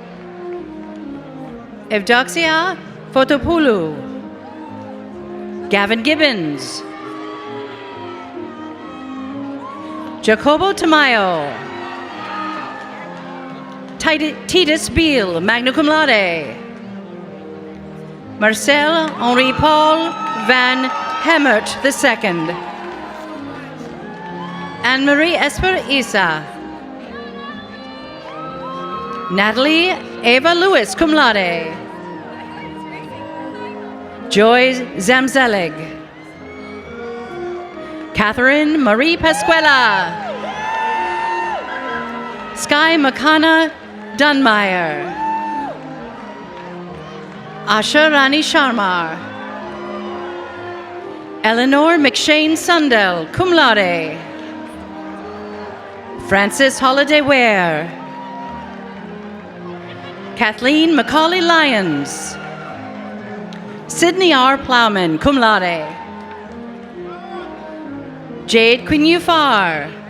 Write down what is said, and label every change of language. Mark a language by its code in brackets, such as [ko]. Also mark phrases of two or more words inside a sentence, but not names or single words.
[en] Evdoxia Fotopoulou. Gavin Gibbons. Jacobo Tamayo. Titus Beal, [la] magna cum laude. [en] Marcel Henri Paul Van Hemert II. Anne-Marie Esper Isa. Natalie Ava Lewis, [la] cum laude. [en] Joy Zamzelig. Catherine Marie Pasquella. Sky Makana Dunmeyer. Asha Rani Sharma. Eleanor McShane Sundell, [la] cum laude. [en] Frances Holiday Ware. Kathleen Macaulay Lyons. Sydney R. Plowman, [la] cum laude. [en] Jade Quinnufar.